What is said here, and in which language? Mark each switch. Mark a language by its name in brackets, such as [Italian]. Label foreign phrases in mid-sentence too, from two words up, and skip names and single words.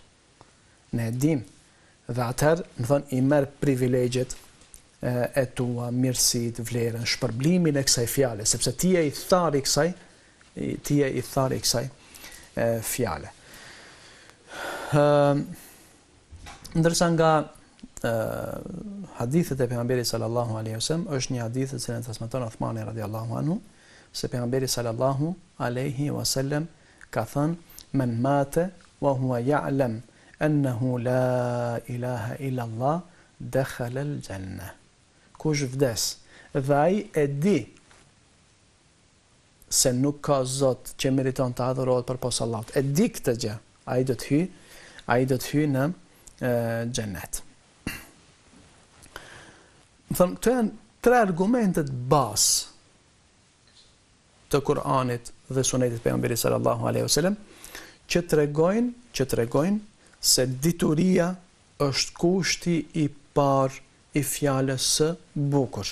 [Albanian] Ne e dim dhe atëherë, më thënë, i merr privilegjet e tua, mirësitë, vlerën, shpërblimin e kësaj fjale, sepse ti je i tharë i kësaj fjale. Ndërsa nga hadithet e pejgamberit [Arabic] صلى الله عليه وسلم [Albanian] është një hadith që e transmeton Uthmani [Arabic] رضي الله عنه [Albanian] se pejgamberi [Arabic] صلى الله عليه وسلم [Albanian] ka thënë [Arabic] من مات وهو يعلم أنه لا إله إلا الله دخل الجنة. [Albanian] Kush vdes dhe ai e di se nuk ka zot që meriton të adhurohet përpos Allahut, e di këtë gjë, ai do të hyjë në xhenet. Këto janë tre argumentet bazë të Kur'anit dhe Sunetit pejgamberit [Arabic] صلى الله عليه وسلم [Albanian] që tregojnë se dituria është kushti i parë i fjalës së bukur.